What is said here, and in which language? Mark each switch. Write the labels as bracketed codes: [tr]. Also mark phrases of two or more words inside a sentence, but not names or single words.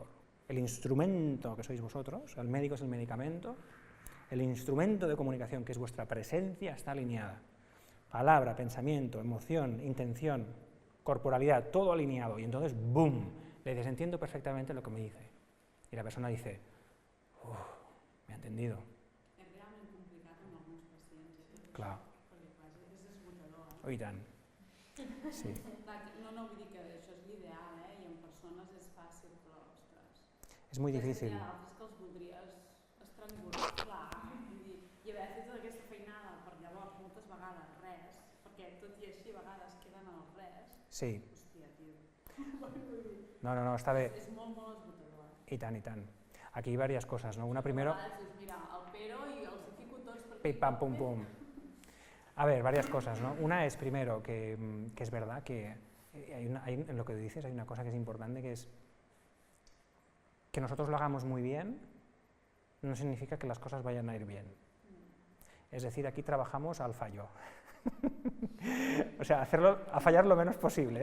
[es] El instrumento que sois vosotros, el médico es el medicamento, el instrumento de comunicación que es vuestra presencia está alineada. Palabra, pensamiento, emoción, intención, corporalidad, todo alineado. Y entonces, ¡boom!, le dices, entiendo perfectamente lo que me dice. Y la persona dice, me ha entendido. [ca] És realment complicat amb alguns pacients. Clar. Perquè clar, és esgotador. Oh, i tant. Sí. No vull dir que això és l'ideal, i en persones és fàcil, però, ostres... És molt difícil. Hi ha altres que els voldries estrangular, clar, i haver fet tota aquesta feinada per llavors moltes vegades res, perquè tot i així a vegades queden els res. Sí. Hòstia, tio. No, està bé. És molt esgotador. I tant, i tant. Aquí hi ha diverses coses, ¿no? [es] Una primero... [ca] Mira, el pero i els hi fico tots perquè... [es] Pim, pam, pum, pum. A ver, varias cosas, ¿no? Una es, primero, que es verdad que en lo que dices hay una cosa que es importante, que es que nosotros lo hagamos muy bien no significa que las cosas vayan a ir bien. Es decir, aquí trabajamos al fallo. O sea, a fallar lo menos posible.